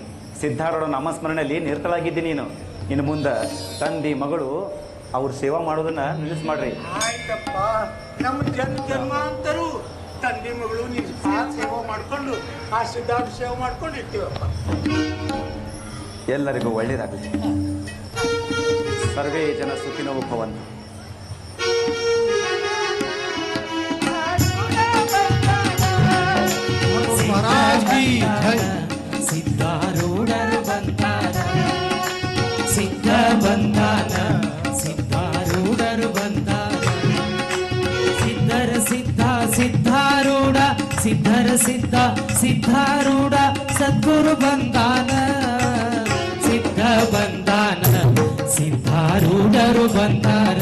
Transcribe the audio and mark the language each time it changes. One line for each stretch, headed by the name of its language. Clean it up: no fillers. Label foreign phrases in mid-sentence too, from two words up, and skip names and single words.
Kannada: ಸಿದ್ಧಾರೂಢ ನಾಮಸ್ಮರಣೆಯಲ್ಲಿ ನಿರತಳಾಗಿದ್ದಿ ನೀನು. ಇನ್ನು ಮುಂದೆ ತಂದೆ ಮಗಳು ಅವ್ರ ಸೇವಾ ಮಾಡೋದನ್ನ ನಿಲ್ಲಿಸ್ ಮಾಡ್ರಿ. ಆಯ್ತಪ್ಪ, ನಮ್ಮ ಜನ್ಮಾಂತರು ತಂದೆ ಮಗಳು ನೀನು ಸೇವೆ ಮಾಡ್ಕೊಂಡು ಆ ಸಿದ್ಧಾರ್ಥ ಸೇವೆ ಮಾಡ್ಕೊಂಡು ಇರ್ತೀವಪ್ಪ. ಎಲ್ಲರಿಗೂ ಒಳ್ಳೇದಾಗಲಿ.
Sanskrit: सर्वे जन सुखिनो भवन्तु.
Hindi: महाराज की जय.
Kannada: ಸಿದ್ಧಾರೂಢರು ಬಂದಾನ, ಸಿದ್ಧ ಬಂದಾನ, ಸಿದ್ಧಾರೂಢರು ಬಂದಾನ. ಸಿದ್ಧರ ಸಿದ್ಧ ಸಿದ್ಧಾರೂಢ, ಸಿದ್ಧರ ಸಿದ್ಧ ಸಿದ್ಧಾರೂಢ, ಸದ್ಗುರು ಬಂದಾನ, ಸಿದ್ಧ ಬಂದಾನ, ಸಿದ್ಧಾರೂಢರು ಬಂದಾರ.